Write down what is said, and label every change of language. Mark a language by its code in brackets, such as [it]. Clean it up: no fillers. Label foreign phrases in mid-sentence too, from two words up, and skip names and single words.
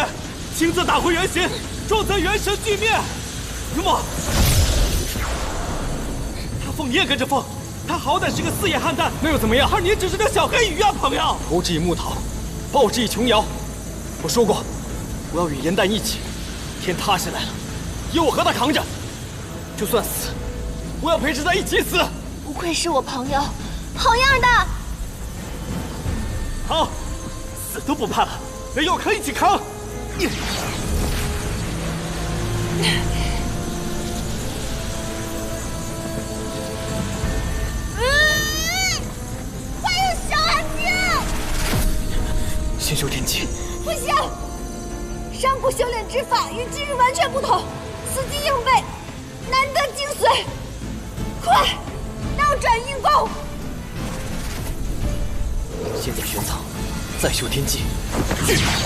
[zh] 親自打回原形，重則元神俱滅。如墨，他鳳你也跟着鳳，他好歹是個4葉漢丹，那又怎麼樣？而你只是個小黑魚啊，朋友！投之以木桃，報之以瓊瑤。我說過，我要與顏淡一起。天塌下來了，也我和他扛着。就算死，我要陪着他一起死。不愧是我朋友，好樣的！好，死都不怕了，沒有可以一起扛。快有小安靜！先修天機。不行，上古修煉之法與今日完全不同，死記硬背，難得精髓。快，倒轉運功！先解玄藏，再修天機。去！